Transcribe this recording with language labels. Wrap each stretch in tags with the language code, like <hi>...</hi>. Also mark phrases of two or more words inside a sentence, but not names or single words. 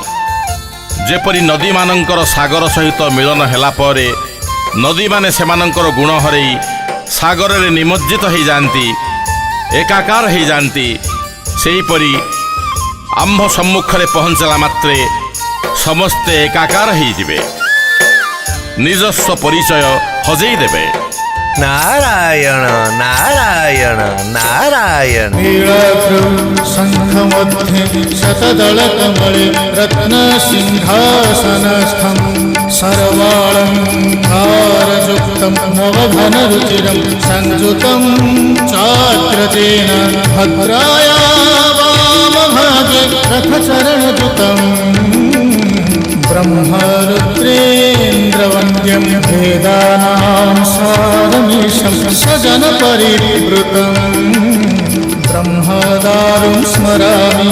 <or>ଯେପରି ନଦୀମାନଙ୍କର ସାଗର ସହିତ ମିଳନ ହେଲା ପରେ ନଦୀମାନେ ସେମାନଙ୍କର ଗୁଣ ହରାଇ ସାଗରରେ ନିମଜ୍ଜିତ ହୋଇଯାଆନ୍ତି, ଏକାକାର ହୋଇଯାଆନ୍ତି, ସେହିପରି ଆମ୍ଭ ସମ୍ମୁଖରେ ପହଞ୍ଚିଲା ମାତ୍ରେ ସମସ୍ତେ ଏକାକାର ହୋଇଯିବେ, ନିଜସ୍ୱ ପରିଚୟ ହଜେଇ ଦେବେ। ନାରାୟଣ ନାରାୟଣ ନାରାୟଣ।</or> <sa>नीलाद्रौ शङ्खमध्ये शतदलकमले रत्नसिंहासनस्थं सर्वालङ्कारयुक्तं नवघनरुचिरं संयुतं चाग्रजेन भद्राया वामभागे रथचरणयुतं ब्रह्मरुद्रेन्द्रवन्द्यं वेदानां सारमीशं सजनपरिवृतं ब्रह्मदारुं स्मरामि</sa>